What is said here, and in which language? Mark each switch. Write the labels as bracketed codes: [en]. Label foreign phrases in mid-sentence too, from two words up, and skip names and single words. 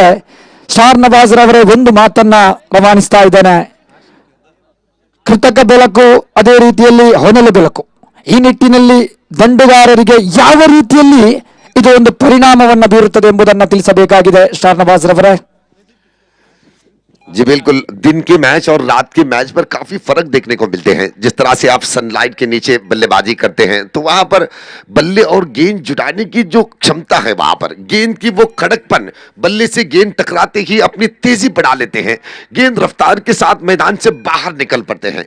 [kn] ಸ್ಟಾರ್ ನವಾಜ್ ರವರೇ ಒಂದು ಮಾತನ್ನ ರವಾನಿಸ್ತಾ ಇದ್ದೇನೆ, ಕೃತಕ ಬೆಳಕು ಅದೇ ರೀತಿಯಲ್ಲಿ ಹೊನಲು ಬೆಳಕು. ಈ ನಿಟ್ಟಿನಲ್ಲಿ ದಂಡುಗಾರರಿಗೆ ಯಾವ ರೀತಿಯಲ್ಲಿ ಇದು ಒಂದು ಪರಿಣಾಮವನ್ನು ಬೀರುತ್ತದೆ ಎಂಬುದನ್ನು ತಿಳಿಸಬೇಕಾಗಿದೆ ಸ್ಟಾರ್ ನವಾಜ್ ರವರೇ. [hi] जी बिल्कुल, दिन के मैच और रात के मैच पर काफी फर्क देखने को मिलते हैं। जिस तरह से आप सनलाइट के नीचे बल्लेबाजी करते हैं तो वहां पर बल्ले और गेंद जुटाने की जो क्षमता है, वहां पर गेंद की वो कड़कपन, बल्ले से गेंद टकराते ही अपनी तेजी बढ़ा लेते हैं, गेंद रफ्तार के साथ मैदान से बाहर निकल पड़ते हैं।